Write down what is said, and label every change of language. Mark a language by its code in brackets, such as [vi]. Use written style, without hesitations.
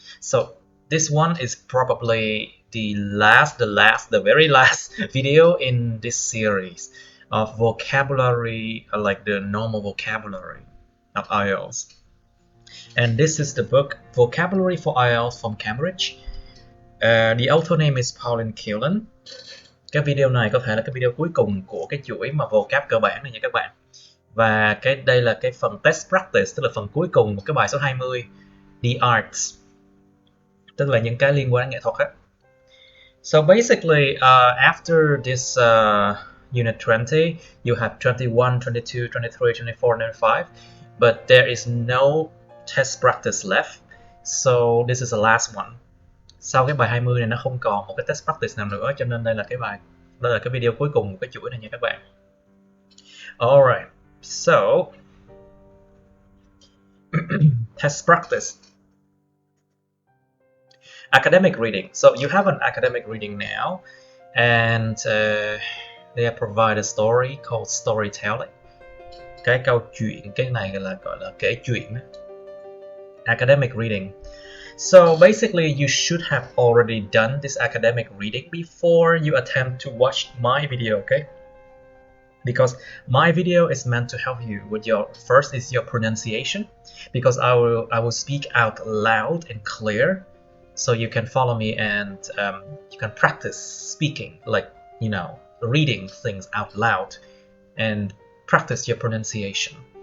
[en] So this one is probably the very last video in this series of vocabulary, like the normal vocabulary of IELTS. And this is the book Vocabulary for IELTS from Cambridge. The author name is Pauline Killen. [vi] Cái video này có thể là cái video cuối cùng của cái chuỗi mà vocab cơ bản này nha các bạn. Và đây là cái phần test practice, tức là phần cuối cùng của cái bài số 20, The Arts, tức là những cái liên quan đến nghệ thuật á. [en] So basically, after this Unit 20, you have 21, 22, 23, 24, 25, but there is no test practice left. So this is the last one. [vi] Sau cái bài 20 này nó không còn một cái test practice nào nữa, cho nên đây là cái video cuối cùng của cái chuỗi này nha các bạn. [en] Alright, so test practice. Academic reading. So you have an academic reading now, and they have provided a story called storytelling. [vi] Cái câu chuyện, cái này là gọi là kể chuyện. [en] Academic reading. So basically, you should have already done this academic reading before you attempt to watch my video, okay? Because my video is meant to help you with first is your pronunciation, because I will speak out loud and clear, so you can follow me and you can practice speaking, like, you know, reading things out loud and practice your pronunciation.